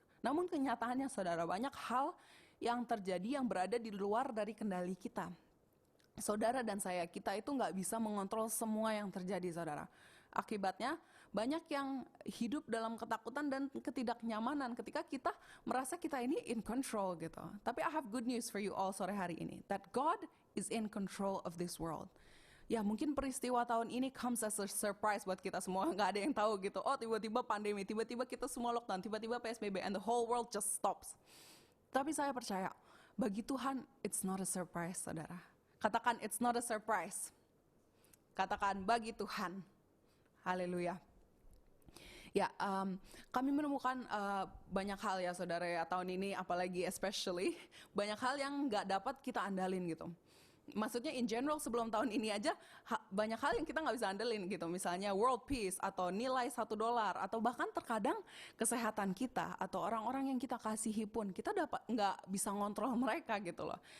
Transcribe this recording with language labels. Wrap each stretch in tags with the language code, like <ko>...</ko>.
<id>Namun kenyataannya saudara, banyak hal yang terjadi yang berada di luar dari kendali kita. Saudara dan saya, kita itu nggak bisa mengontrol semua yang terjadi saudara. Akibatnya banyak yang hidup dalam ketakutan dan ketidaknyamanan ketika kita merasa kita ini</id> <en>in control</en> <id>gitu.</id> <en>Tapi I have good news for you all</en> <id>sore hari ini,</id> <en>that God is in control of this world.</en> <id>Ya mungkin peristiwa tahun ini</id> <en>comes as a surprise</en> <id>buat kita semua, nggak ada yang tahu gitu. Oh tiba-tiba pandemi, tiba-tiba kita semua lockdown, tiba-tiba PSBB,</id> <en>and the whole world just stops.</en> <id>Tapi saya percaya, bagi Tuhan</id> <en>it's not a surprise</en> <id>saudara. Katakan</id> <en>it's not a surprise.</en> <id>Katakan bagi Tuhan. Haleluya. Ya, kami menemukan banyak hal ya saudara ya tahun ini, apalagi especially banyak hal yang nggak dapat kita andalin gitu. Maksudnya in general sebelum tahun ini aja banyak hal yang kita nggak bisa andelin gitu. Misalnya world peace atau nilai $1 atau bahkan terkadang kesehatan kita atau orang-orang yang kita kasihi pun kita nggak bisa ngontrol mereka gitu loh.</id>